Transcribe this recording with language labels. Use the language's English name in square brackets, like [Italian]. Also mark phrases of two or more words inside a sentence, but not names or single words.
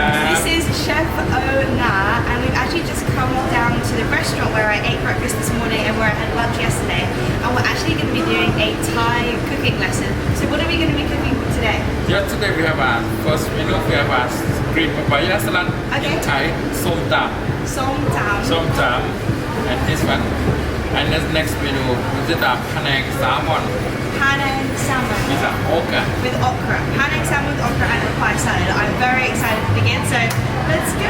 [English] This is Chef Ona, and we've actually just come down to the restaurant where I ate breakfast this morning and where I had lunch yesterday. And we're actually going to be doing a Thai cooking lesson. So what are we going to be cooking today? Yeah, today we have a first menu. We have a green papaya salad in Thai, som tam. Som tam. Som tam. And this one. And the next menu is a panang salmon. Panang salmon. With okra. With okra. Panang salmon with okra and papaya salad. I'm very excited to begin, so let's go!